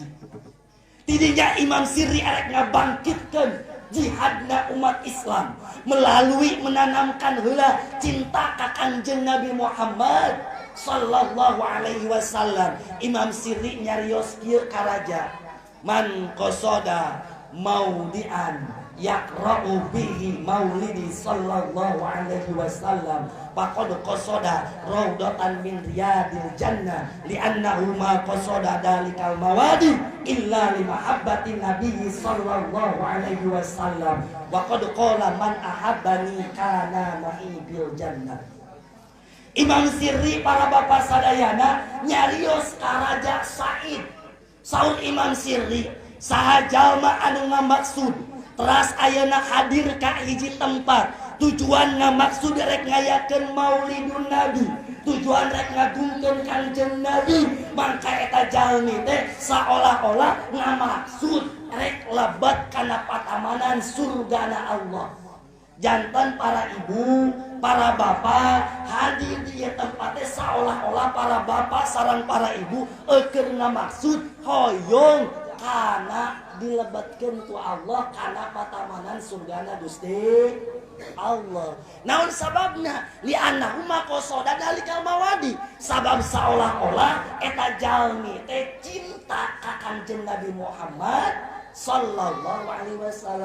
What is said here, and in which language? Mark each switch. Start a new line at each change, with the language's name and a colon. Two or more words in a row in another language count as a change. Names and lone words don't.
Sundanese: Tidinya Imam Sirri arek ngabangkitkeun jihadna umat Islam
Indonesian: melalui menanamkan
Sundanese: heula cinta ka Kanjeng Nabi Muhammad
Arabic: صلى الله عليه وسلم.
Sundanese: Imam Sirri nyarios kieu ka raja,
Arabic: من قصد موضعا يقرأ فيه مولده صلى الله عليه وسلم فقد قصد روضة من رياض الجنة لأنه ما قصد ذلك الموضع إلا لمحبة النبي صلى الله عليه وسلم وقد قال من أحبني كان معي في الجنة.
Sundanese: Imam Sirri para bapak sadayana nyarios ka Raja Said. Saur Imam Sirri saha jalma anu ngamaksud teras ayeuna hadir ka hiji tempat tujuan ngamaksud rek ngayakeun Maulidun Nabi, tujuan rek ngagungkeun Kanjeng Nabi, mangka eta jalmi teh saolah-olah ngamaksud rek lebat kana patamanan surgana Allah. Jantan para ibu, para bapak hadir di tempatnya seolah-olah para bapak sareng para ibu keur ngamaksud hoyong kana dilebatkeun ku Allah kana patamanan surgana Gusti Allah. Naon sababna?
Arabic: لأنه ما قصد ذلك الموضع.
Sundanese: Sabab seolah-olah eta jalmi teh cinta ka Kanjeng Nabi Muhammad
Arabic: صلى الله عليه وسلم.